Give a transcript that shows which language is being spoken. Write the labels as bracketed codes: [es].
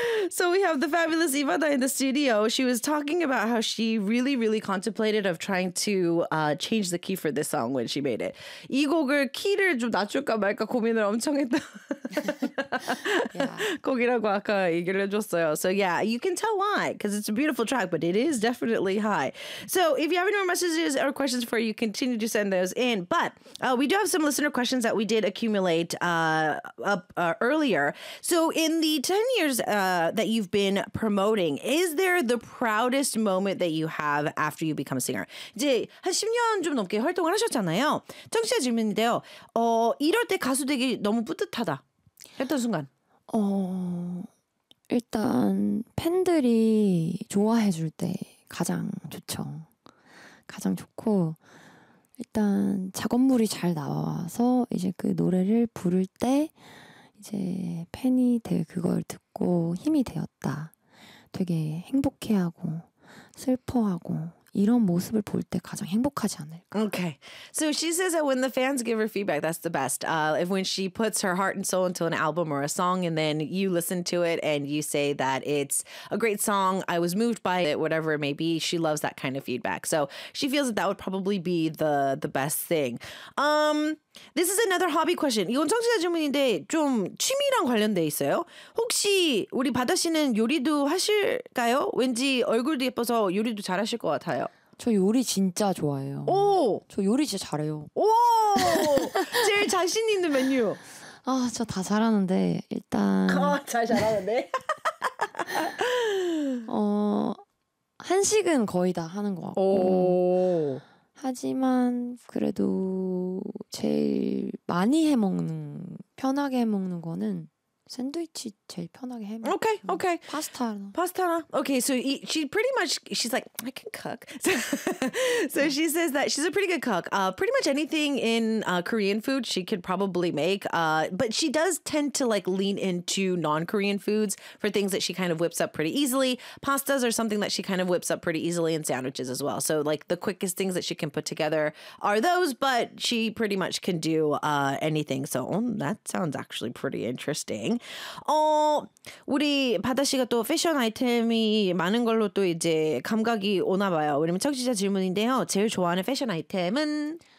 [en] So we have the fabulous Ivana in the studio. She was talking about how she really, really contemplated of trying to change the key for this song when she made it. [ko] 이 곡을 키를 좀 낮출까 말까 고민을 엄청 했다. 곡이라고 아까 얘기를 해줬어요. [en] So yeah, you can tell why, because it's a beautiful track, but it is definitely high. So if you have any more messages or questions for you, continue to send those in. But we do have some listener questions that we did accumulate earlier. So in the 10 years that you've been promoting, is there the proudest moment that you have after you become a singer? [ko] 이제 한 10년 좀 넘게 활동을 하셨잖아요. 청취자 질문인데요. 이럴 때 가수 되기 너무 뿌듯하다 했던 순간. 일단 팬들이 좋아해 줄 때 가장 좋죠. 가장 좋고 일단 작업물이 잘 나와서 이제 그 노래를 부를 때 이제 팬이 되게 그걸 듣고 힘이 되었다. 되게 행복해하고 슬퍼하고 이런 모습을 볼 때 가장 행복하지 않을까. [en] Okay. So she says that when the fans give her feedback, that's the best. If when she puts her heart and soul into an album or a song and then you listen to it and you say that it's a great song, I was moved by it, whatever it may be, she loves that kind of feedback. So she feels that that would probably be the best thing. This is another hobby question. [ko] 이건 청취자 질문인데 좀 취미랑 관련돼 있어요. 혹시 우리 바다 씨는 요리도 하실까요? 왠지 얼굴도 예뻐서 요리도 잘하실 것 같아요. 저 요리 진짜 좋아해요. 오! 저 요리 진짜 잘해요. 오! 제일 자신 있는 메뉴. 아, 저 다 잘하는데 일단. 아, 잘 잘하는데? 한식은 거의 다 하는 것 같고. 오. 하지만 그래도 제일 많이 해먹는, 편하게 해먹는 거는 샌드위치 제일 편하게 해먹어요. [en] Okay, okay. [ko] 파스타나. [en] Okay, so she's like, I can cook. So yeah. She says that she's a pretty good cook. Pretty much anything in Korean food she could probably make. But she does tend to like lean into non-Korean foods for things that she kind of whips up pretty easily. Pastas are something that she kind of whips up pretty easily, and sandwiches as well. So like the quickest things that she can put together are those, but she pretty much can do anything. So that sounds actually pretty interesting. [ko] 우리 바다 씨가 또 패션 아이템이 많은 걸로 또 이제 감각이 오나 봐요. 왜냐면 청취자 질문인데요. 제일 좋아하는 패션 아이템은